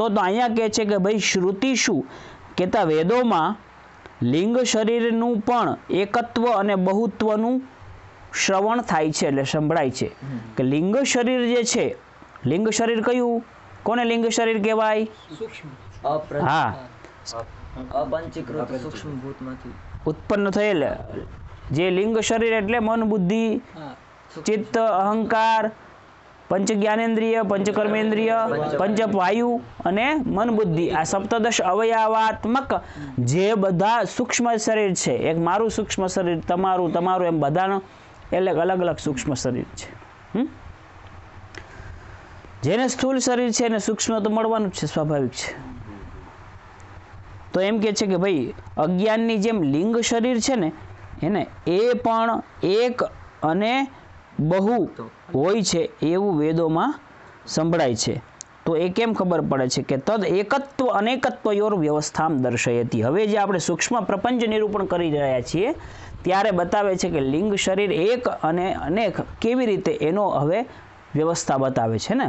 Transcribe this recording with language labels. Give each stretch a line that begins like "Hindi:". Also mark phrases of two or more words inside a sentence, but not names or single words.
Gujarati: તો અહીંયા કહે છે કે ભાઈ શ્રુતિ શું કહેતા વેદોમાં લિંગ શરીરનું પણ એકત્વ અને બહુત્વનું શ્રવણ થાય છે, એટલે સંભળાય છે કે લિંગ શરીર જે છે, લિંગ શરીર કયું, કોને લિંગ શરીર કહેવાય? હા, અપંચીકૃત સૂક્ષ્મ ભૂતમાંથી ઉત્પન્ન થયેલ જે લિંગ શરીર એટલે મન, બુદ્ધિ, ચિત્ત, અહંકાર, પંચ જ્ઞાનેન્દ્રિય, પંચ કર્મેન્દ્રિય, પંચ વાયુ અને મન બુદ્ધિ આ સપ્તદશ અવયવાત્મક જે બધા સૂક્ષ્મ શરીર છે, એક મારું સૂક્ષ્મ શરીર, તમારું તમારું એમ બધાનો અલગ અલગ અલગ સૂક્ષ્મ શરીર છે। જેને સ્થૂળ શરીર છે ને સૂક્ષ્મ તો મળવાનું છે, સ્વાભાવિક છે। તો એમ કે છે કે ભાઈ અજ્ઞાનની જેમ લિંગ શરીર છે ને એને એ પણ એક અને બહુ હોય છે એવું વેદોમાં સંભળાય છે. તો એ કેમ ખબર પડે છે કે
Sanskrit: तद एकत्व अनेकत्वयोर व्यवस्थाम दर्शयति.
Gujarati: હવે જે આપણે સૂક્ષ્મ પ્રપંચ નિરૂપણ કરી રહ્યા છીએ ત્યારે બતાવે છે કે લિંગ શરીર એક અને અનેક કેવી રીતે એનો હવે વ્યવસ્થા બતાવે છે ને.